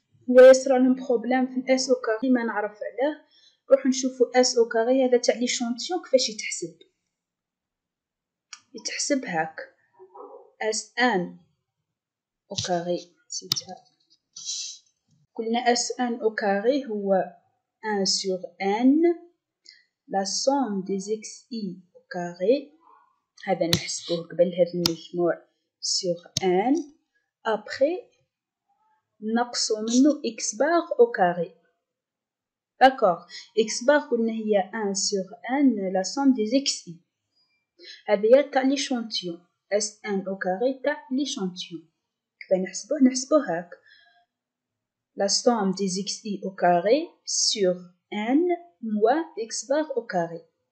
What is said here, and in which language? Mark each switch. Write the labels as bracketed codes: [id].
[ar] هو يصرى لهم بروبليم في الاس او كاري ما نعرف علاه. نروحو نشوفو اس او كاري هذا تاع ليشانتيون كيفاش يتحسب هاك اس ان au carré. قلنا [fr] S1 au carré هو 1 sur n la somme des xi au carré. [ar] هذا نحسبوه قبل هذا المجموع [fr] sur n. après [ar] نقصو منه [fr] x bar au carré. d'accord. x bar [ar] قلنا هي [fr] 1 sur n la somme des xi. [ar] هذه تاع ليشانتيون S1 au carré تاع ليشانتيون. نحسبوه هاك [fr] la somme des xi au carré sur n moins x bar au carré.